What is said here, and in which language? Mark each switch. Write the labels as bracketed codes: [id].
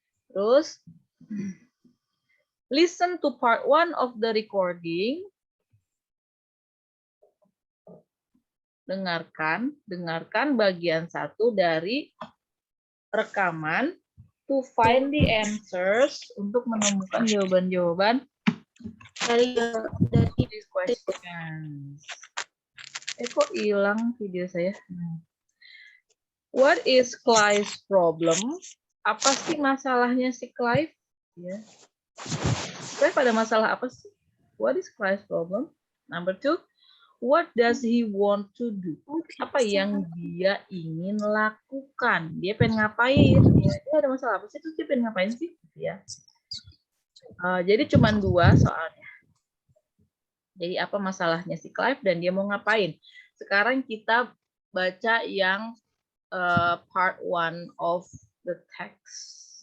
[en] Terus, listen to part 1 of the recording. [id] Dengarkan bagian 1 dari rekaman [en] to find the answers, [id] untuk menemukan jawaban-jawaban dari [en] these questions. [id] Kok hilang video saya? [en] What is Clive's problem? [id] Apa sih masalahnya si Clive? Ya. Clive ada masalah apa sih? [en] What is Clive's problem? Number 2, what does he want to do? [id] Apa yang dia ingin lakukan? Dia pengen ngapain? Dia ada masalah apa sih? Terus dia pengen ngapain sih? Ya. Jadi cuma 2 soalnya. Jadi apa masalahnya si Clive dan dia mau ngapain? Sekarang kita baca yang [en] part 1 of the text.